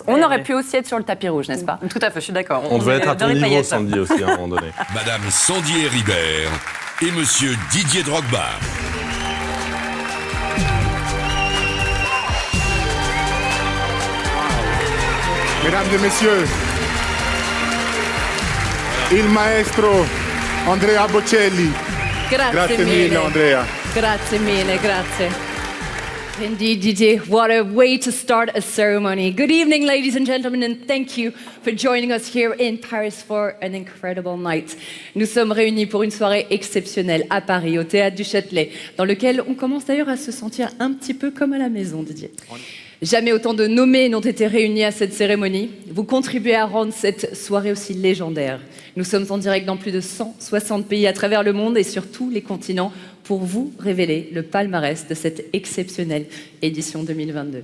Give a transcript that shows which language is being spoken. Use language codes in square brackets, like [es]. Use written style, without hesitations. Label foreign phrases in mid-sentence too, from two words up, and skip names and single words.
[fr] On aurait pu aussi être sur le tapis rouge, n'est-ce pas? Tout à fait, je suis d'accord. On devait être à ton niveau, Sandy, aussi, à un moment donné. Madame Sandy Ribert et Monsieur Didier Drogba. Mesdames et messieurs, [it] il maestro Andrea Bocelli. Grazie mille, Andrea. Grazie mille, grazie. [en] Indeed, Didier, what a way to start a ceremony. Good evening, ladies and gentlemen, and thank you for joining us here in Paris for an incredible night. [fr] Nous sommes réunis pour une soirée exceptionnelle à Paris, au Théâtre du Châtelet, dans lequel on commence d'ailleurs à se sentir un petit peu comme à la maison, Didier. Jamais autant de nommés n'ont été réunis à cette cérémonie. Vous contribuez à rendre cette soirée aussi légendaire. Nous sommes en direct dans plus de 160 pays à travers le monde et sur tous les continents pour vous révéler le palmarès de cette exceptionnelle édition 2022.